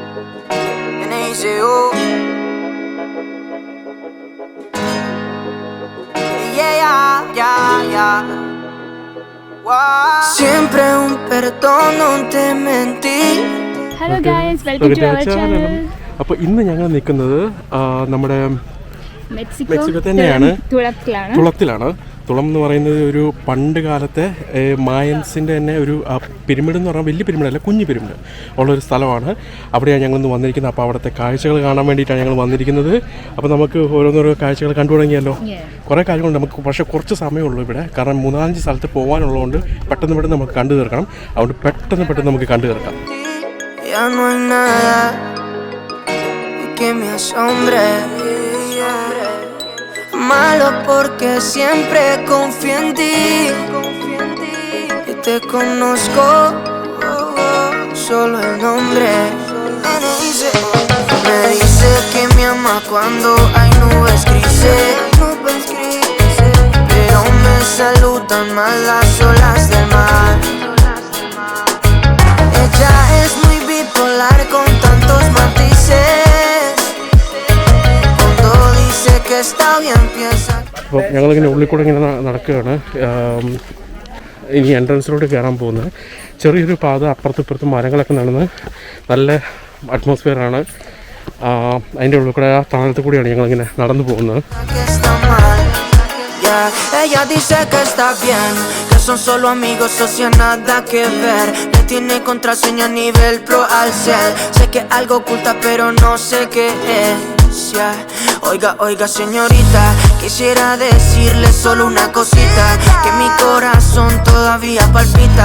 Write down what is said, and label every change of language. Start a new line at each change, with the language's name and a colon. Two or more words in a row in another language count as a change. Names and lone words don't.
Spanish: Viene y dice, oh. Yeah. Wow. Siempre un perdón, no te mentí.
English: Hello guys, welcome to our channel.
Malayalam: അപ്പോൾ ഇന്ന് ഞങ്ങൾ നിൽക്കുന്നത് നമ്മുടെ മെക്സിക്കോ തന്നെയാണ്, തുളത്തിലാണ്. തുളം എന്ന് പറയുന്നത് ഒരു പണ്ട് കാലത്തെ മായൻസിൻ്റെ തന്നെ ഒരു പിരമിഡ് എന്ന് പറഞ്ഞാൽ വലിയ പിരമിഡല്ല, കുഞ്ഞു പിരമിഡ് ഉള്ളൊരു സ്ഥലമാണ്. അവിടെയാണ് ഞങ്ങളിന്ന് വന്നിരിക്കുന്നത്. അപ്പോൾ അവിടുത്തെ കാഴ്ചകൾ കാണാൻ വേണ്ടിയിട്ടാണ് ഞങ്ങൾ വന്നിരിക്കുന്നത്. അപ്പോൾ നമുക്ക് ഓരോന്നോരോ കാഴ്ചകൾ കണ്ടു തുടങ്ങിയല്ലോ. കുറേ കാര്യങ്ങളുണ്ട് നമുക്ക്, പക്ഷേ കുറച്ച് സമയമുള്ളൂ ഇവിടെ. കാരണം 3-5 സ്ഥലത്ത് പോകാനുള്ളതുകൊണ്ട് പെട്ടെന്ന് നമുക്ക് കണ്ടു തീർക്കണം. അതുകൊണ്ട് പെട്ടെന്ന് നമുക്ക് കണ്ടു തീർക്കാം.
Spanish: Malo porque siempre confío en ti y te conozco solo el nombre. Me dice que me ama cuando hay nubes grises, pero me saludan más las olas del mar. Ella es muy bipolar con tantos matices.
Malayalam: അപ്പോൾ ഞങ്ങളിങ്ങനെ ഉള്ളിൽ കൂടെ ഇങ്ങനെ നടക്കുകയാണ്. ഇനി എൻട്രൻസിലോട്ട് കയറാൻ പോകുന്നത്. ചെറിയൊരു പാത, അപ്പുറത്തും ഇപ്പുറത്തും മരങ്ങളൊക്കെ നടന്ന് നല്ല അറ്റ്മോസ്ഫിയറാണ്. അതിൻ്റെ ഉള്ളിൽ കൂടെ ആ താഴത്ത് കൂടിയാണ് ഞങ്ങളിങ്ങനെ നടന്നു പോകുന്നത്.
Spanish: Ella dice que está bien, que son solo amigos, socio, nada que ver. Me tiene contraseña a nivel pro al cel. Sé que algo oculta pero no sé qué es, yeah. Oiga señorita, quisiera decirle solo una cosita, que mi corazón todavía palpita.